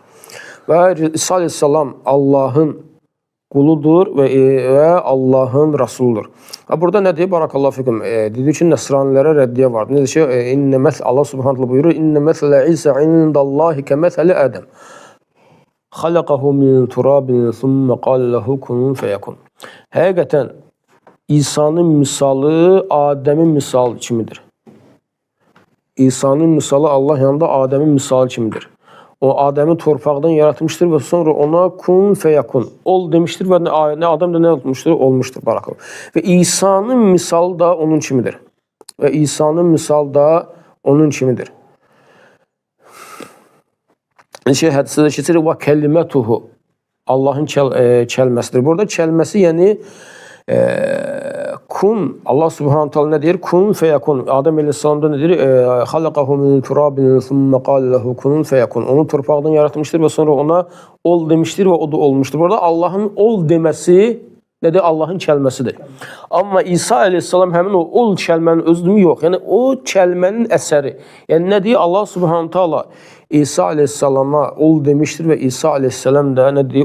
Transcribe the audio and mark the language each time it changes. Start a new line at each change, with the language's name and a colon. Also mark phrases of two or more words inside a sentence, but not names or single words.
Azerbaijani: Və İsa əleyhissalam Allahın quludur və Allahın rasuludur. Və burada nə deyir?
Arabic: بارك الله فيكم.
Azerbaijani: Dedi ki, nəsranilərə rəddiyə var. Nə deyir ki, Allah
Arabic: سبحانه تعالى
Azerbaijani: buyurur:
Arabic: "إن مثل عيسى عند الله كمثل آدم. خلقه من تراب ثم قال له كن فيكون."
Azerbaijani: Həqiqətən İsa'nın misalı Adəmin misalı kimidir. İsa'nın misalı Allah yanında Adəmin misalı kimidir. O Adəmi torpaqdan yaratmışdır və sonra ona
Arabic: كن فيكون
Azerbaijani: ol demişdir və nə adam da nə olmuşdur? Olmuşdur. Barakallah. Və İsa'nın misalı da onun kimidir. Və İsa'nın misalı da onun kimidir. Hədisdə də keçir və kəlimətuhu Allahın kəlməsidir. Burada kəlməsi yəni kun, Allah
Arabic: سبحانه تعالى
Azerbaijani: nə deyir?
Arabic: كن فيكون.
Azerbaijani: Adəm əleyhissalamda nə deyir?
Arabic: خلقه من تراب ثم قال له كن فيكون.
Azerbaijani: Onu torpaqdan yaratmışdır və sonra ona ol demişdir və o da olmuşdur. Burada Allahın ol deməsi nədir? Allahın kəlməsidir. Amma İsa əleyhissalam həmin o ol kəlmənin özlüyü yox. Yəni o kəlmənin əsəri. Yəni nə deyir? Allah
Arabic: سبحانه تعالى
Azerbaijani: İsa əleyhissalama ol demişdir və İsa əleyhissalam da nə deyir?